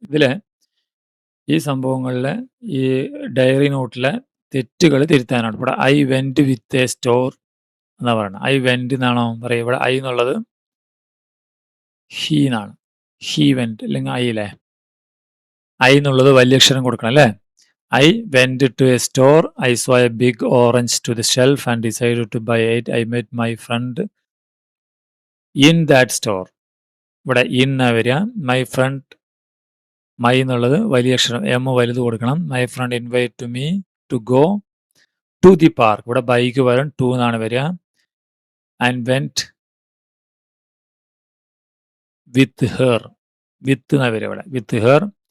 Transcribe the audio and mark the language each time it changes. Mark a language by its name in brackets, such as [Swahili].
[Malayalam] ഇതിൽ ഈ സംഭവങ്ങളിലെ ഈ ഡയറി നോട്ടിലെ തെറ്റുകൾ തിരുത്താനാണ്. ഇവിടെ [English] I went with a store [Malayalam] എന്നാ പറയുന്നത്. ഐ വെന്റ് എന്നാണോ പറയുക? ഇവിടെ ഐ എന്നുള്ളത് ഹീ എന്നാണ്. ഹീ വെന്റ് അല്ലെങ്കിൽ ഐ, അല്ലേ? ഐ എന്നുള്ളത് വലിയ അക്ഷരം കൊടുക്കണം, അല്ലേ? [English] I went to a store. I saw a big orange to the shelf and decided to buy it. I met my friend in that store. [Malayalam] ഇവിടെ in ആ വരിക. മൈ ഫ്രണ്ട്, മൈ എന്നുള്ളത് വലിയ അക്ഷരം, എം വലുത് കൊടുക്കണം. [English] My friend invite to me to go to the park. [Malayalam] ഇവിടെ bike വരും, ടു എന്നാണ് വരിക. [English] and went with her, [Malayalam] വിത്ത് എന്നാണ് വരിക ഇവിടെ, വിത്ത് ഹെർ.